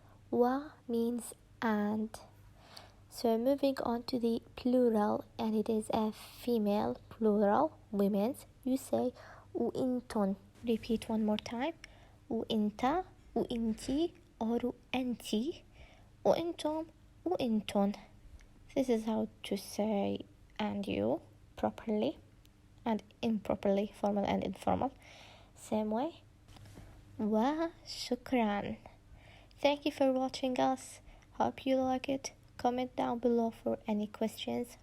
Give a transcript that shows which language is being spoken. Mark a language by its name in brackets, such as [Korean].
[English] Wa means and. So moving on to the plural, and it is a female plural, women's, you say وإنتن. Repeat one more time. [Arabic] وإنت, وإنتي, or وأنتي, وإنتم, وإنتن. [English] This is how to say and you properly and improperly, formal and informal. Same way. وشكرا. Thank you for watching us. Hope you like it. Comment down below for any questions.